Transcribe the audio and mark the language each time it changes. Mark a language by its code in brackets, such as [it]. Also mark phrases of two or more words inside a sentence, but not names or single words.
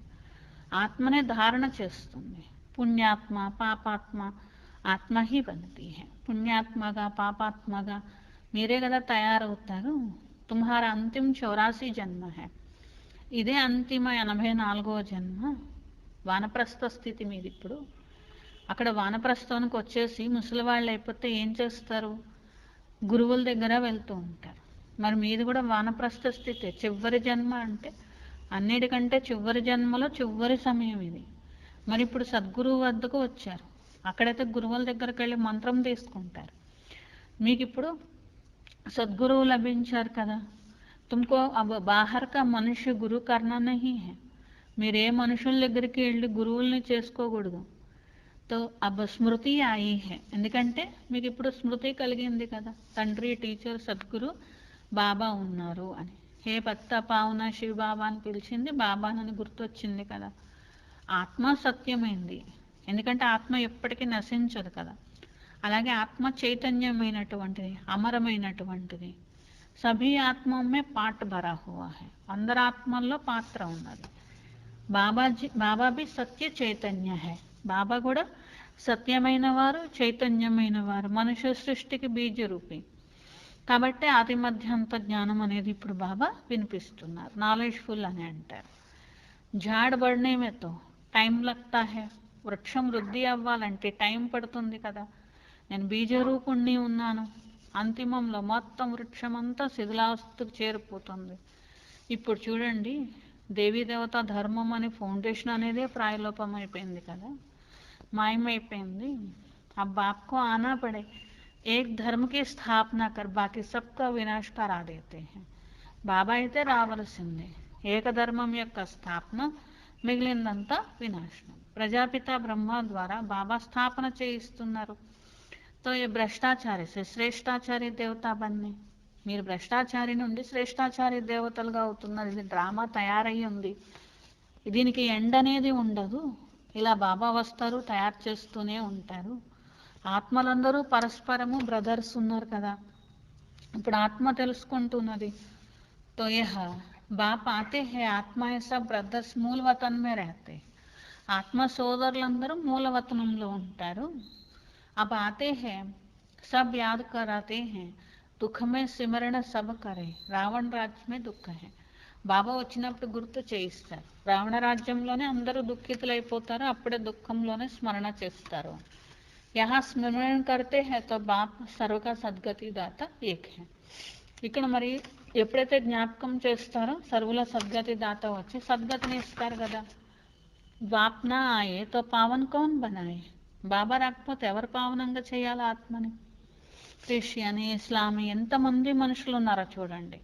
[te] ఆత్మనే ధారణ చేస్తుంది. పుణ్యాత్మ పాపాత్మ [hi] आत्मा ही बनती है. [te] పుణ్యాత్మగా పాపాత్మగా మీరే కదా తయారవుతారు. [hi] तुम्हारा अंतिम 84 जन्म है. [te] ఇదే అంతిమ 84వ జన్మ. వానప్రస్థ స్థితి మీది ఇప్పుడు. అక్కడ వానప్రస్థానికి వచ్చేసి ముసలి వాళ్ళు అయిపోతే ఏం చేస్తారు, గురువుల దగ్గర వెళ్తూ ఉంటారు. మరి మీది కూడా వానప్రస్థ స్థితి, చివరి జన్మ. అంటే అన్నిటికంటే చివరి జన్మలో చివరి సమయం ఇది. మరి ఇప్పుడు సద్గురువు వద్దకు వచ్చారు, అక్కడైతే గురువుల దగ్గరికి వెళ్ళి మంత్రం తీసుకుంటారు. మీకు ఇప్పుడు సద్గురువు లభించారు కదా. [hi] तुमको अब बाहर का मनुष्य गुरु करना नहीं है. [te] మీరే మనుషుల దగ్గరికి వెళ్ళి గురువుల్ని చేసుకోకూడదు. [hi] तो अब स्मृति आई है. [te] ఎందుకంటే మీకు ఇప్పుడు స్మృతి కలిగింది కదా, తండ్రి టీచర్ సద్గురు బాబా ఉన్నారు అని. హే భక్త పావన శివ బాబా అని పిలిచింది బాబానని గుర్తొచ్చింది కదా. ఆత్మ సత్యమైంది, ఎందుకంటే ఆత్మ ఎప్పటికీ నశించదు కదా. అలాగే ఆత్మ చైతన్యమైనటువంటిది, అమరమైనటువంటిది. [hi] सभी आत्मा में पार्ट भरा हुआ है. [te] అందరి ఆత్మల్లో పాత్ర ఉన్నది. [hi] बाबा भी सत्य चैतन्य है. [te] బాబా కూడా సత్యమైన వారు, చైతన్యమైన వారు, మనుష్య సృష్టికి బీజ రూపి. కాబట్టి ఆది మధ్యాంత జ్ఞానం అనేది ఇప్పుడు బాబా వినిపిస్తున్నారు. నాలెడ్జ్ఫుల్ అని అంటారు. [hi] झाड़ बढ़ने में तो టైం लगता है. [te] వృక్షం వృద్ధి అవ్వాలంటే టైం పడుతుంది కదా. నేను బీజరూపుణ్ణి ఉన్నాను. అంతిమంలో మొత్తం వృక్షం అంతా శిథిలావస్థకు చేరిపోతుంది. ఇప్పుడు చూడండి, దేవీ దేవత ధర్మం అనే ఫౌండేషన్ అనేదే ప్రాయలోపం అయిపోయింది కదా, మాయమైపోయింది. [hi] अब आपको आना पड़े, एक धर्म की स्थापना कर बाकी सबका विनाश करा देते हैं. [te] బాబా అయితే రావలసిందే. ఏకధర్మం యొక్క స్థాపన, మిగిలిందంతా వినాశనం. ప్రజాపిత బ్రహ్మ ద్వారా బాబా స్థాపన చేయిస్తున్నారు. తో ఈ భ్రష్టాచారి శ్రేష్టాచారి [hi] देवता बनने. [te] మీరు భ్రష్టాచారి నుండి శ్రేష్టాచారి దేవతలుగా అవుతున్నారు. ఇది డ్రామా తయారయ్యి ఉంది. దీనికి ఎండ్ అనేది ఉండదు. ఇలా బాబా వస్తారు, తయారు చేస్తూనే ఉంటారు. ఆత్మలందరూ పరస్పరము బ్రదర్స్ ఉన్నారు కదా. ఇప్పుడు ఆత్మ తెలుసుకుంటున్నది. [hi] तो यह बाप आते हैं, आत्मा सब ब्रदर्स मूल वतन में रहते हैं. [te] ఆత్మ సోదరులందరూ మూలవతనంలో ఉంటారు. [hi] अब आते हैं सब याद कराते हैं, दुख में सिमरण सब करे, [te] రావణ రాజ్యమే దుఃఖ [hi] है. [te] బాబా వచ్చినప్పుడు గుర్తు చేయిస్తారు. రావణ రాజ్యంలోనే అందరూ దుఃఖితులైపోతారు, అప్పుడే దుఃఖంలోనే స్మరణ చేస్తారు. [hi] यहाँ स्मरण करते हैं तो बाप सर्व का सद्गति दाता एक है. [te] ఇక్కడ మరి ఎప్పుడైతే జ్ఞాపకం చేస్తారో సర్వుల సద్గతి దాత వచ్చి సద్గతిని ఇస్తారు కదా. [hi] बाप ना आए तो पावन कौन बनाए. [te] బాబా రాకపోతే ఎవరు పావనంగా చేయాలి ఆత్మని? క్రిస్టియన్, ఇస్లామీ ఎంతమంది మనుషులు ఉన్నారో చూడండి.